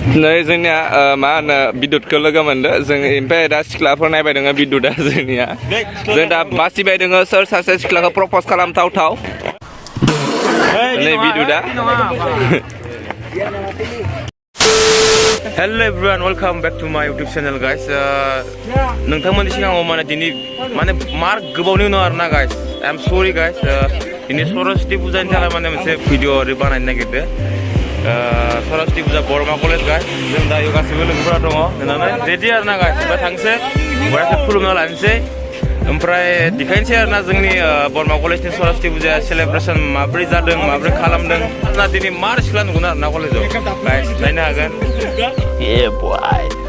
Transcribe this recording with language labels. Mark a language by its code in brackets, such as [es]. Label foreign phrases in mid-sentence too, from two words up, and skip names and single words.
[brx] नै जोंनिया मा होनो बिदुतखौ लोगो मोनदो जों ओमफ्राय दा सिख्लाफोर नायबाय दङ बिदुतआ जोंनिया जों दा बासिबाय दङ सोर सासे सिख्लाखौ प्रप'ज खालामथावथाव नै बिदुतआ [en] Hello everyone, welcome back to my YouTube channel guys. [brx] नोंथांमोननि सिगाङाव माने दिनै माने मार गोबावनि उनाव आरोना guys. [en] I'm sorry guys. [brx] दिनै सरस्वती फुजानि थाखाय माने मोनसे भिडिअ बानायनो नागिरदो. सरस्वती फुजा बरमा कलेज guys. जों दा गासैबो लोगोफोरा दङ होननानै रेडि आरोना guys. ओमफ्राय थांसै बरायखौ खुलुमना लानोसै. ओमफ्राय देखायनोसै आरोना जोंनि बरमा कलेजनि सरस्वती फुजा सेलेब्रेसन माब्रै जादों माब्रै खालामदों ना दिनै मार सिख्ला नुगोन आरोना कलेजाव गाइस नायनो हागोन ए बय